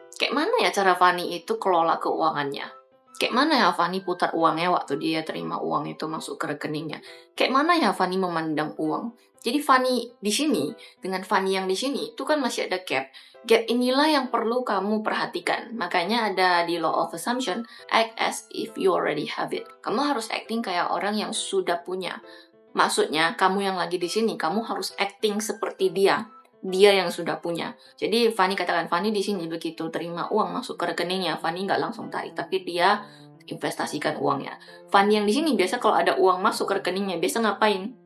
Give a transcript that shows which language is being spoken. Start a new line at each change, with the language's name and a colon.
Indonesian: Kayak mana ya cara Fanny itu kelola keuangannya? Kayak mana ya Fanny putar uangnya waktu dia terima uang itu masuk ke rekeningnya? Kayak mana ya Fanny memandang uang? Jadi Fanny di sini dengan Fanny yang di sini itu kan masih ada gap. Gap inilah yang perlu kamu perhatikan. Makanya ada di
English: law of assumption, act as if you already have it.
Indonesian: Kamu harus acting kayak orang yang sudah punya. Maksudnya, kamu yang lagi di sini, kamu harus acting seperti dia. Dia yang sudah punya. Jadi Fanny katakan, Fanny di sini begitu terima uang masuk ke rekeningnya, Fanny nggak langsung tarik, tapi dia investasikan uangnya. Fanny yang di sini biasa kalau ada uang masuk ke rekeningnya, biasa ngapain?